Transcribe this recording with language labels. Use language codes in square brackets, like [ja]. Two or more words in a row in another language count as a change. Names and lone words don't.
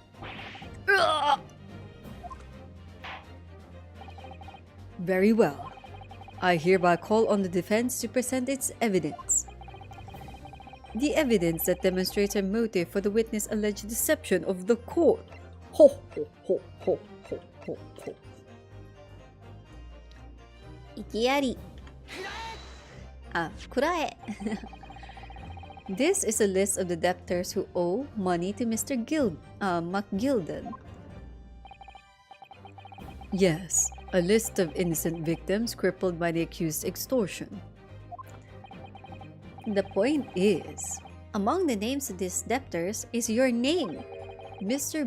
[en] Very well. I hereby call on the defense to present its evidence. The evidence that demonstrates a motive for the witness' alleged deception of the court. Ho ho ho ho ho ho ho. IGIARI. Kurae. This is a list of the debtors who owe money to Mr. Macleod. Yes, a list of innocent victims crippled by the accused's extortion. The point is, among the names of these debtors is your name, Mr.